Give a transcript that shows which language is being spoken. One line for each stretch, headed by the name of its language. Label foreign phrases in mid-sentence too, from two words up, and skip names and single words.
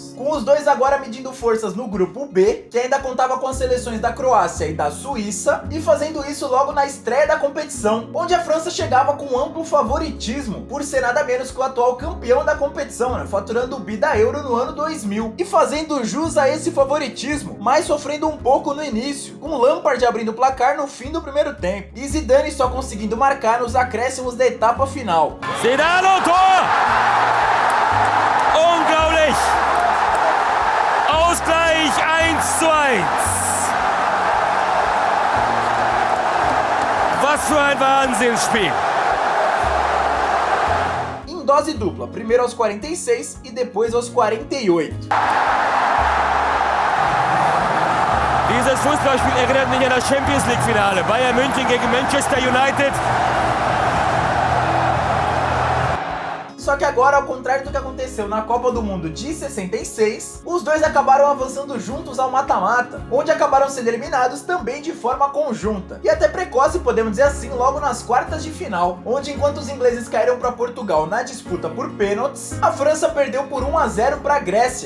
Portuguese: Com os dois agora medindo forças no grupo B, que ainda contava com as seleções da Croácia e da Suíça, e fazendo isso logo na estreia da competição, onde a França chegava com amplo favoritismo, por ser nada menos que o atual campeão da competição, né, faturando o bi da Euro no ano 2000, e fazendo jus a esse favoritismo, mas sofrendo um pouco no início, com Lampard abrindo o placar no fim do primeiro tempo, e Zidane só conseguindo marcar nos acréscimos da etapa final.
German: Zidane au Tor! Unglaublich! Ausgleich 1:1. Was für ein Wahnsinnsspiel!
Portuguese: Em dose dupla, primeiro aos 46 e depois aos 48.
German: Dieses Fußballspiel erinnert mich an das Champions League Finale. Bayern München gegen Manchester United.
Portuguese: Só que agora, ao contrário do que aconteceu na Copa do Mundo de 66, os dois acabaram avançando juntos ao mata-mata, onde acabaram sendo eliminados também de forma conjunta. E até precoce, podemos dizer assim, logo nas quartas de final, onde enquanto os ingleses caíram para Portugal na disputa por pênaltis, a França perdeu por 1 a 0 para a Grécia.